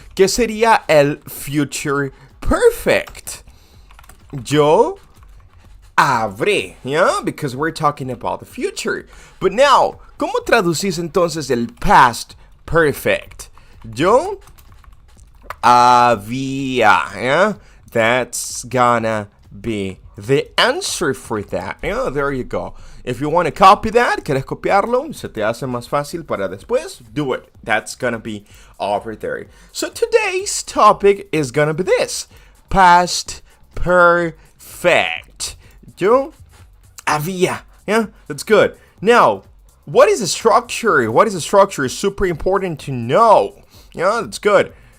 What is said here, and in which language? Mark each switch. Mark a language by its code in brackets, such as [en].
[es] ¿Qué sería el future perfect? Yo habré. [en] Yeah, because we're talking about the future. But now, [es] ¿cómo traducís entonces [en] el past perfect? [es] Yo había. [en] Yeah, that's gonna be the answer for that. Yeah, there you go. If you want to copy that, [es] querés copiarlo, se te hace más fácil para después, [en] do it. That's gonna be over there. So today's topic is gonna be this. Past perfect. [es] Yo había. [en] Yeah, that's good. Now, what is a structure? What is a structure is super important to know. Yeah, that's good.